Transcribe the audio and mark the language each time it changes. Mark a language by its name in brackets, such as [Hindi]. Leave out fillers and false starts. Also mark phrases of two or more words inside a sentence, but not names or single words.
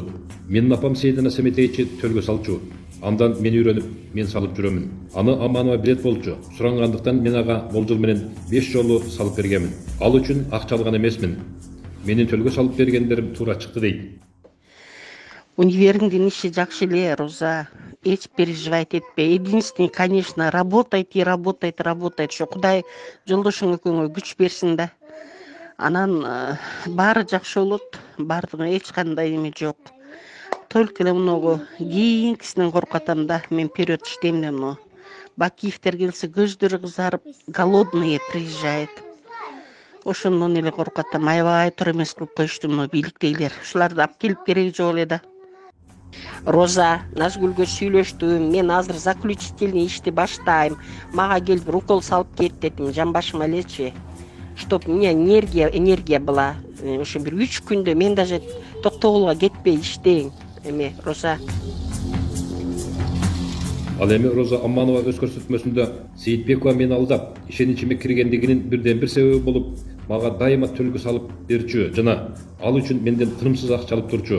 [Kyrgyz] Менин апам Сейдина Семетейчи төлгө салчу. Андан мен үйрөнүп, мен салып жүрөмүн. Аны Аманова билет болчу. Сурангандыктан мен ага болжол менен 5 жолу салып бергенмин. Ал үчүн акча алган эмесмин. Менин төлгө салып бергендерим туура чыкты дейт. Универиңдин иши жакшы эле, Роза. Эч переживать этпе. [Russian] Единственный, конечно, работает. [Kyrgyz] Ошо Кудай жолдошуң экөөңө күч берсин да. Анан баары жакшы болот. Баардыгы эч кандай эме жок. Только эле мунугу кийинкисинен коркутам да. Мен период иштейм да муну. Бакиевтер келсе көздөрү кызарып, [Russian] голодные приезжает. [Kyrgyz] Ошондон эле коркутам. Аябай тура эмес кылып коюшту муну бийликтегилер. Ушуларды алып келип кереги жок эле да. Роза, Назгүлгө сүйлөштүм. Мен азыр заключительный ишти баштайм. Мага келип укол салып кет дедим. Жамбашыма элечи. [Russian] Чтоб у меня энергия была. [Kyrgyz] Ошо бир 3 күндө мен даже Токтогулга кетпей иштейм. Эме, Роза. Ал эми Роза Аманова өз көрсөтмөсүндө Сейитбекова мени алдап, ишеничиме киргендигинин бирден бир себеби болуп, мага дайыма төлгө салып берчү жана ал үчүн менден тынымсыз акча алып турчу.